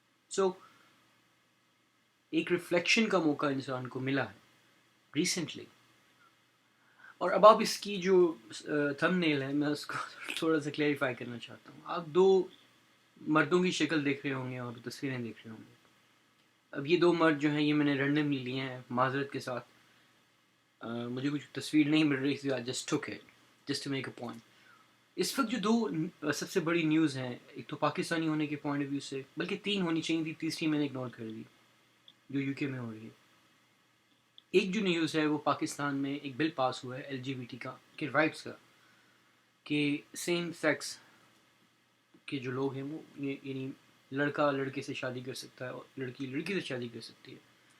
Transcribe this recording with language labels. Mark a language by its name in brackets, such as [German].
[Urdu] سو ایک ریفلیکشن کا موقع انسان کو ملا ہے ریسنٹلی. اور اب آپ اس کی جو تھم نیل ہے میں اس کو تھوڑا سا کلیریفائی کرنا چاہتا ہوں. آپ دو مردوں کی شکل دیکھ رہے ہوں گے اور تصویریں دیکھ رہے ہوں گے. اب یہ دو مرد جو ہیں یہ میں نے رینڈملی لیے ہیں معذرت کے ساتھ. مجھے کچھ تصویر نہیں مل رہی تھی، [English] I just took it just to make a point. [Urdu] اس وقت جو دو سب سے بڑی نیوز ہیں، ایک تو پاکستانی ہونے کے پوائنٹ آف ویو سے، بلکہ تین ہونی چاہیے تھی، تیسری میں نے اگنور کر دی جو یو کے میں ہو رہی ہے. ایک جو نیوز ہے وہ پاکستان میں ایک بل پاس ہوا ہے LGBT کا کہ رائٹس کا، کہ سیم سیکس کے جو لوگ ہیں وہ یعنی لڑکا لڑکے سے شادی کر سکتا ہے اور لڑکی لڑکی سے شادی کر سکتی ہے.